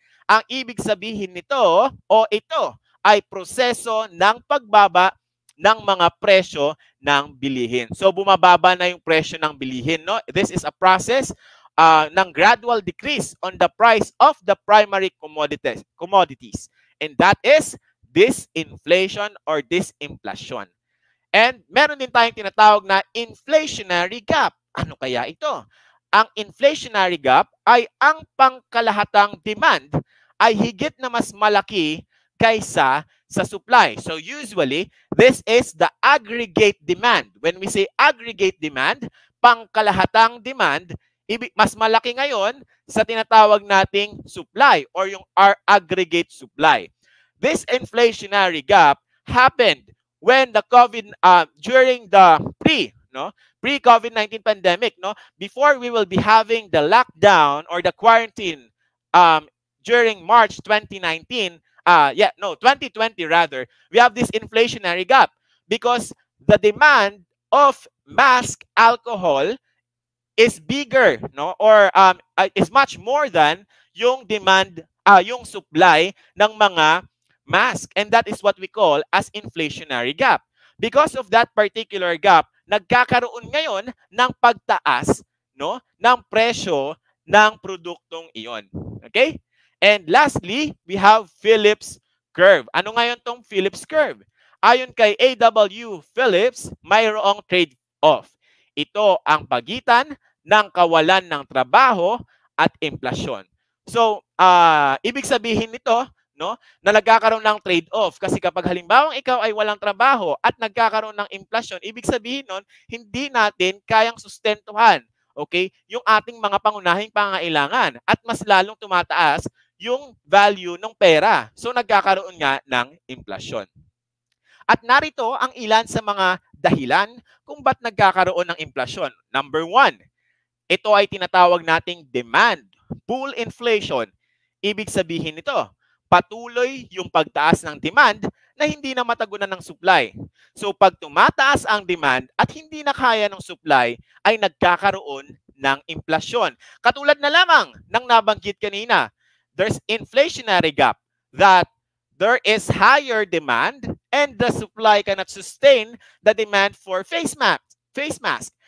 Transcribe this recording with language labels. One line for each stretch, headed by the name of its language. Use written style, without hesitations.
Filipino: Ang ibig sabihin nito o ito ay proseso ng pagbaba ng mga presyo ng bilihin. So bumababa na yung presyo ng bilihin, no?
English: This is a process ng gradual decrease on the price of the primary commodities. And that is disinflation or disinflation. And
Filipino: meron din tayong tinatawag na inflationary gap. Ano kaya ito? Ang inflationary gap ay ang pangkalahatang demand ay higit na mas malaki kaysa sa supply.
English: So usually, this is the aggregate demand. When we say aggregate demand,
Filipino: pangkalahatang demand, mas malaki ngayon sa tinatawag nating
English: supply or yung our aggregate supply. This inflationary gap happened when the during the pre-COVID-19 pandemic, before we will be having the lockdown or the quarantine during March 2019, 2020 rather, we have this inflationary gap because the demand of mask alcohol is bigger, or is much more than
Filipino: yung demand, yung supply ng mga mask,
English: and that is what we call as inflationary gap. Because of that particular gap,
Filipino: nagkakaroon ngayon ng pagtaas, ng presyo ng produktong iyon. Okay?
English: And lastly, we have Phillips curve.
Filipino: Ano ngayon tong Phillips curve? Ayon kay A.W. Phillips, mayroong trade-off. Ito ang pagitan ng kawalan ng trabaho at inflasyon. So, ibig sabihin nito, na nagkakaroon ng trade-off. Kasi kapag halimbawa ikaw ay walang trabaho at nagkakaroon ng inflasyon, ibig sabihin nun, hindi natin kayang sustentuhan, okay, yung ating mga pangunahing pangangailangan at mas lalong tumataas yung value ng pera. So, nagkakaroon nga ng inflasyon. At narito ang ilan sa mga dahilan kung ba't nagkakaroon ng inflasyon. Number 1, ito ay tinatawag nating demand pull inflation. Ibig sabihin nito, patuloy yung pagtaas ng demand na hindi na matagunan ng supply. So pag tumataas ang demand at hindi na kaya ng supply, ay nagkakaroon ng inflasyon. Katulad na lamang ng nabanggit kanina,
English: there's inflationary gap that there is higher demand and the supply cannot sustain the demand for face mask.